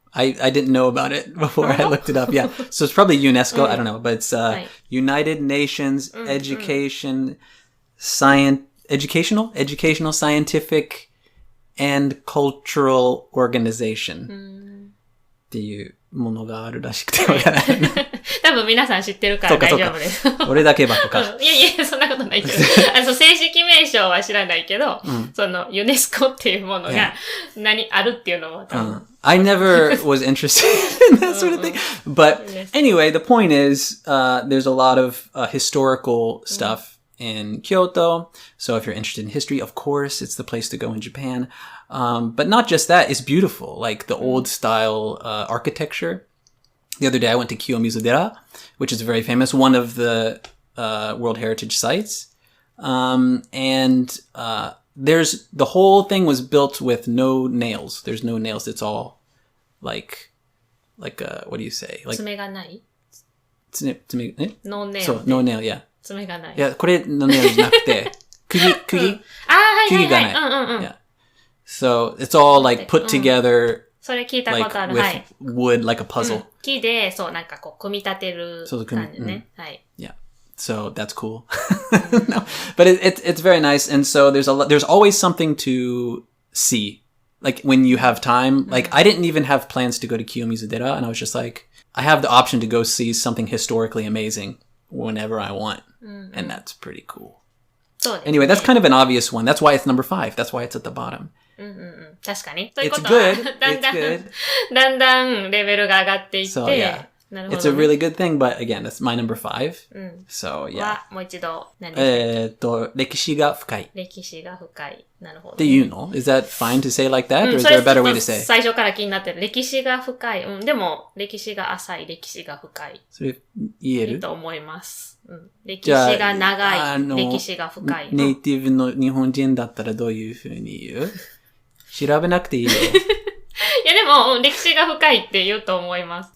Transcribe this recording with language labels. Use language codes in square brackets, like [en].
[en] I didn't know about it before I looked it up. Yeah. So it's probably UNESCO. I don't know. But it's United Nations Educational, Scientific, and Cultural Organization. [ja] っていうものがあるらしくてわからない。多分皆さん知ってるから大丈夫です。俺だけばっか。いや、そんなことないけど。正式名称は知らないけど、そのユネスコっていうものがあるっていうのも多分。 [en] I never was interested in that sort of thing. But anyway, the point is, there's a lot of historical stuff in Kyoto. So if you're interested in history, of course, it's the place to go in Japan. But not just that, it's beautiful. Like the old style architecture. The other day I went to Kiyomizu-dera, which is very famous, one of the World Heritage sites. And there's the whole thing was built with no nails. There's no nails. It's all like what do you say? Like [ja] 爪がない [en] No nail. So, no nail, yeah. [ja] 爪がない。いや、これの nail じゃなくて、釘がない。 [en] Yeah. So, it's all like put together [ja] それ聞いたことある。 [en] with wood, like a puzzle. [ja] 木で、そう、なんかこう、組み立てる感じね。はい。 [en] Yeah. So that's cool. No, but it's very nice. And so there's always something to see. Like when you have time, like I didn't even have plans to go to Kiyomizu-dera, and I was just like, I have the option to go see something historically amazing whenever I want. And that's pretty cool. Anyway, that's kind of an obvious one. That's why it's number 5. That's why it's at the bottom. [ja] 確かに。という [en] It's [ja] ことは [en] good. It's good. [ja] だんだんレベルが上がっていって、 [en] So yeah. [ja] なるほど [en] It's a really good thing, but again, that's my number 5. So yeah. [ja] は、もう一度、何ですか歴史が深い。歴史が深い。なるほど。っていうの? [en] Is that fine to say like that? Or is there a better way to say? [ja] 最初から気になってる。歴史が深い。でも、歴史が浅い、歴史が深い。それ言える? いいと思います。歴史が長い、歴史が深い。ネイティブの日本人だったらどういう風に言う? 調べなくていいよ。いやでも、歴史が深いって言うと思います。